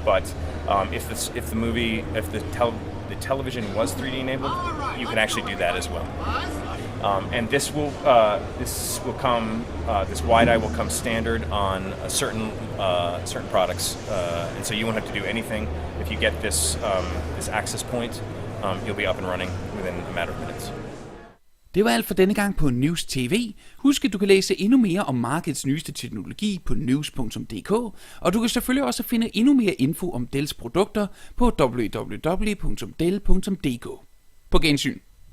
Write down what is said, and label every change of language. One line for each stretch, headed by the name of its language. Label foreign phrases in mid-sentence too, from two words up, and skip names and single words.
English: But if the television was 3D enabled, you can actually do that as well. And this wide-eye will come standard on certain products, and so you won't have to do anything. If you get this access point, you'll be up and running within a matter of minutes.
Danish: Det var alt for denne gang på Newz TV. Husk, at du kan læse endnu mere om markedets nyeste teknologi på news.dk, og du kan selvfølgelig også finde endnu mere info om Dells produkter på www.dell.dk. På gensyn.